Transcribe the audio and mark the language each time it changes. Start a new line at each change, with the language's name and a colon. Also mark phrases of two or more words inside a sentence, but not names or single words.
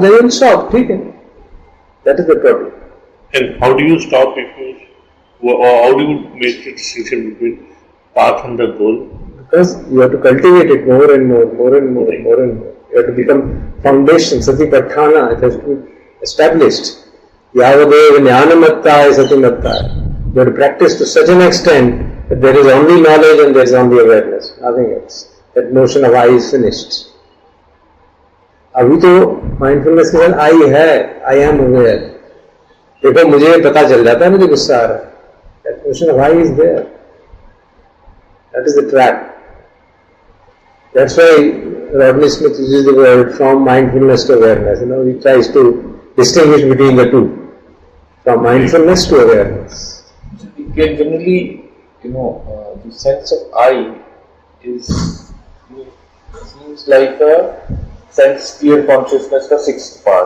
English: Then you will stop. Okay. That is the problem. And how do you stop or how do you make the distinction between path and the goal? Because you have to cultivate it more and more. You have to become foundation, satipatthana, it has to be established.
Pali: Yavadev jnanamattaya satimattaya.
English: You have to practice to such an extent that there is only knowledge and there is only awareness, nothing else. That notion of I is finished.
Hindi: अभी तो माइंडफुलनेस के साथ आई है,
English: I am aware.
Hindi: देखो मुझे पता चल जाता है मुझे गुस्सा आ रहा है.
English: That notion of I is there. That is the trap. That's why Rodney Smith uses the word from mindfulness to awareness. He tries to distinguish between the two, from mindfulness to awareness. We can generally, the sense of I seems like a sense clear consciousness, the sixth part.